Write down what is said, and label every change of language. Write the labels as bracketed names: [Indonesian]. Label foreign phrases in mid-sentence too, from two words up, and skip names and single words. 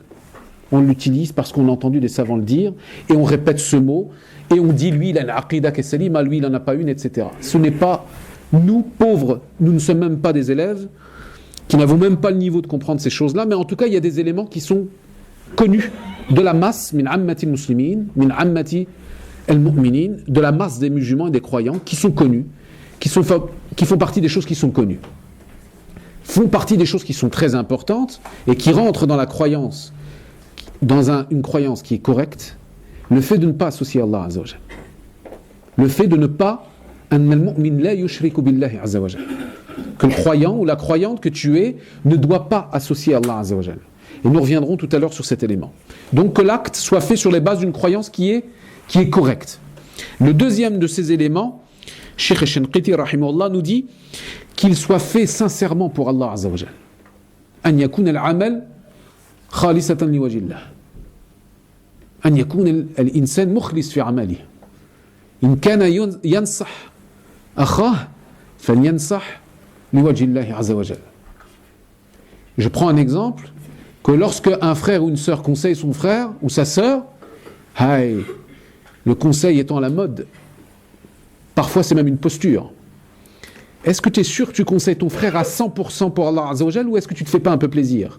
[French] On l'utilise parce qu'on a entendu des savants le dire, et on répète ce mot, et on dit, lui, il a une aqida qui est salima, lui, il n'en a pas une, etc. Ce n'est pas, nous, pauvres, nous ne sommes même pas des élèves, qui n'avons même pas le niveau de comprendre ces choses-là, mais en tout cas, il y a des éléments qui sont connus de la masse, [Arabic] من عامة المسلمين من عامة المؤمنين, [French] de la masse des musulmans et des croyants qui sont connus, qui font partie des choses qui sont connues, font partie des choses qui sont très importantes et qui rentrent dans la croyance, dans une croyance qui est correcte, le fait de ne pas associer Allah [Arabic] عز وجل. [French] Le fait de ne pas, que le croyant ou la croyante que tu es ne doit pas associer Allah [Arabic] عز وجل. [French] Et nous reviendrons tout à l'heure sur cet élément. Donc que l'acte soit fait sur les bases d'une croyance qui est correcte. Le deuxième de ces éléments, Cheikh Shinqiti rahimahullah nous dit qu'il soit fait sincèrement pour Allah [Arabic] عز وجل. أن يكون العمل خالصة لوجه الله. أن يكون الإنسان مخلص في عمله. إن كان ينصح أخاه فلينصح لوجه الله عز وجل. [French] Je prends un exemple, que lorsque un frère ou une sœur conseille son frère ou sa sœur, le conseil étant à la mode, parfois c'est même une posture. Est-ce que tu es sûr que tu conseilles ton frère à 100% pour Allah [Arabic] عز وجل, [French] ou est-ce que tu te fais pas un peu plaisir?